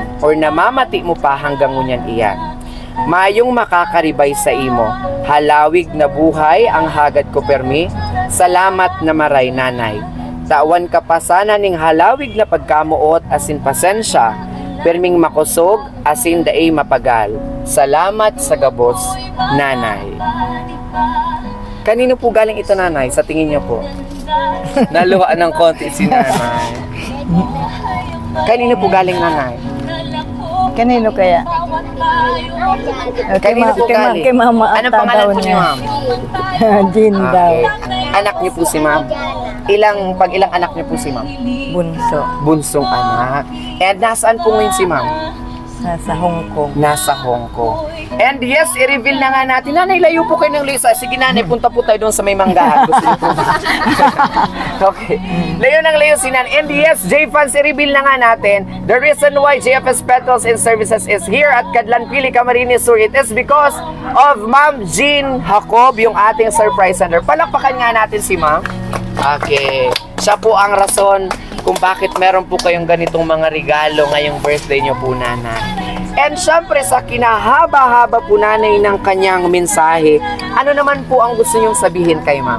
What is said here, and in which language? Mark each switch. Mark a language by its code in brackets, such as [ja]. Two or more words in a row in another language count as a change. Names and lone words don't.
[bik] Or namamati mo pa hanggang ngunyan iyan. Mayong makakaribay sa imo. Halawig na buhay ang hagad ko permi. Salamat na maray, nanay. Tawan ka pa sana ning halawig na pagkamuot asin pasensya. Perming makusog asin daay mapagal. Salamat sa gabos, nanay. [tl] Kanino po galing ito, nanay? Sa tingin niyo po? Naluhaan ng konti si nanay. Kanino po galing, nanay? Kanino kaya? Kanino po galing? Kay mama Anong pangalan po niyo, ma'am? Jean daw. Anak niyo po si ma'am? Ilang anak niyo po si ma'am? Bunso. Bunsong anak. And nasaan po ngayon si ma'am? Nasa Hong Kong. Nasa Hong Kong. [en] And yes, [tl] i-reveal na nga natin. Nanay, layo po kayo ng Lisa. Sige, nanay, punta po tayo doon sa may manggahan. Gusto niyo po ba? Okay. Layo ng layo si nanay. [en] And yes, [tl] J-Fans, i-reveal na nga natin. [en] The reason why JFS Petals and Services is here at Cadlan Pili, Camarines Sur, it is because of Ma'am Jean Jacob, [tl] yung ating [en] surprise sender. [tl] Palakpakan nga natin si ma'am. Okay. Siya po ang rason kung bakit meron po kayong ganitong mga regalo ngayong birthday nyo po, nanay. And syempre sa kinahaba-haba po, nanay, ng kanyang mensahe, ano naman po ang gusto nyong sabihin kay ma'am?